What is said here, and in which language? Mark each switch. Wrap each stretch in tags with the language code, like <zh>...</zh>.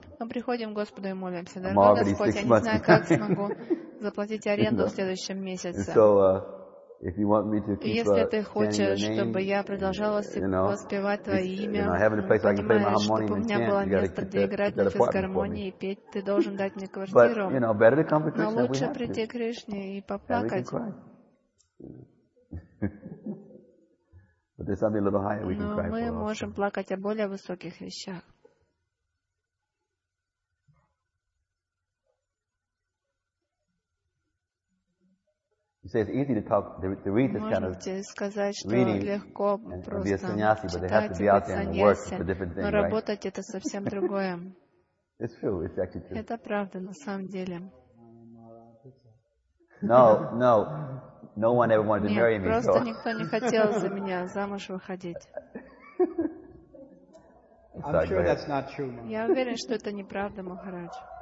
<ru>Мы приходим к Господу и молимся. Дорогой Господь, я не знаю, как смогу заплатить аренду в следующем месяце.</ru> <en>If you want me to keep</en> <ru>если ты хочешь, чтобы я продолжал воспевать твое имя, понимаешь, чтобы у меня было место, где играть на физгармонии и петь, ты должен дать мне квартиру. Но лучше прийти к Кришне и поплакать.</ru> <en>But there's something a little higher we can cry for.</en> <ru>Мы можем плакать о более высоких вещах.</ru> <en>So it's easy to talk, to read this kind of reading and be a sannyasi, but they have to be out there and work for different things, right? It's true. It's actually true.</en> <ru>Это правда на самом деле.</ru> <en>No. No one ever wanted to marry me.</en> <ru>Просто никто не хотел за меня замуж выходить.</ru> <en>I'm sure that's not true.</en> <ru>Я уверен, что это неправда, Махарадж.</ru>